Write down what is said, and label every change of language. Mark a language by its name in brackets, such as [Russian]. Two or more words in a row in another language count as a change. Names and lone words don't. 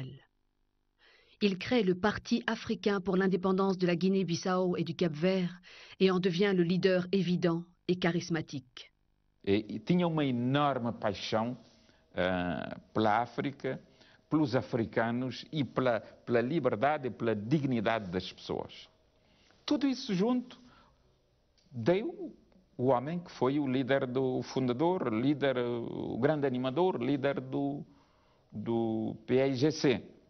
[French] Il crée le Parti africain pour l'indépendance de la Guinée-Bissau et du Cap-Vert et en devient le leader évident et charismatique. [Portuguese] E tinha uma enorme paixão pela África, pelos africanos e pela liberdade e pela dignidade das pessoas. Tudo isso junto deu o homem que foi o líder do fundador, o grande animador, líder do PAIGC.